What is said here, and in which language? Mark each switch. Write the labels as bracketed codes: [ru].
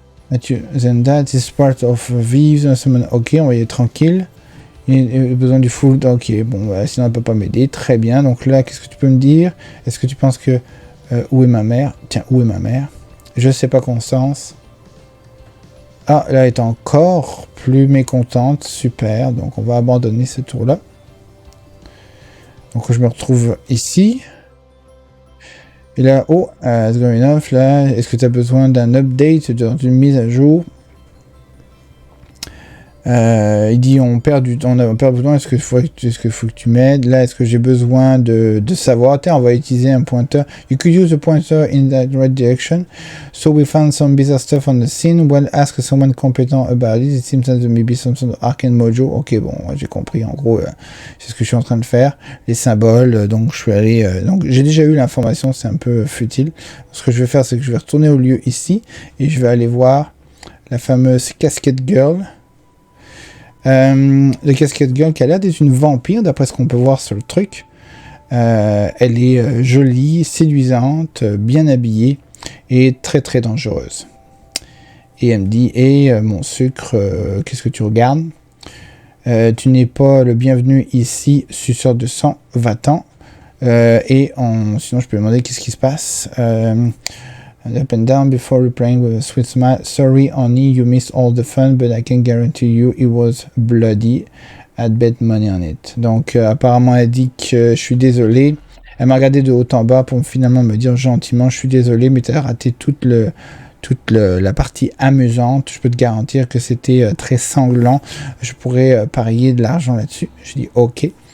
[en] Mathieu, then that is part of Vives. [fr] Ok, on va y aller tranquille. Il a besoin du full. Ok, bon, bah, sinon elle peut pas m'aider. Très bien. Donc là, qu'est-ce que tu peux me dire? Est-ce que tu penses que... où est ma mère? Tiens, où est ma mère? Je sais pas, Constance. Ah, là, elle est encore plus mécontente. Super. Donc, on va abandonner ce tour-là. Donc, je me retrouve ici. Et là, oh, c'est [en] good enough, [fr] là. Est-ce que tu as besoin d'un update, d'une mise à jour? Il dit on perd besoin, est-ce qu'il faut que tu m'aides? Là, est-ce que j'ai besoin de savoir? Tiens, on va utiliser un pointeur. [en] You could use the pointer in that right direction. So we found some bizarre stuff on the scene. Well, ask someone competent about it. It seems that there may be some sort of arcane mojo. [fr] Ok, bon, j'ai compris. En gros, c'est ce que je suis en train de faire. Les symboles. Donc, je suis allé. Donc, j'ai déjà eu l'information. C'est un peu futile. Ce que je vais faire, c'est que je vais retourner au lieu ici et je vais aller voir la fameuse Casket Girl. La Casket Girl qui a l'air d'être une vampire d'après ce qu'on peut voir sur le truc. Elle est jolie, séduisante, bien habillée et très très dangereuse. Et elle me dit mon sucre, qu'est-ce que tu regardes? Tu n'es pas le bienvenu ici, suceur de sang, va-t'en. Sinon je peux me demander qu'est-ce qui se passe. [en] Up and down before replying with a sweet smile. Sorry, honey, you missed all the fun, but I can guarantee you it was bloody. I'd bet money on it. [fr] Donc, apparemment, elle dit que je suis désolé. Elle m'a regardé de haut en bas pour finalement me dire gentiment, je suis désolé, mais tu as raté toute la partie amusante. Je peux te garantir que c'était très sanglant. Je pourrais parier de l'argent là-dessus. Je dis ok.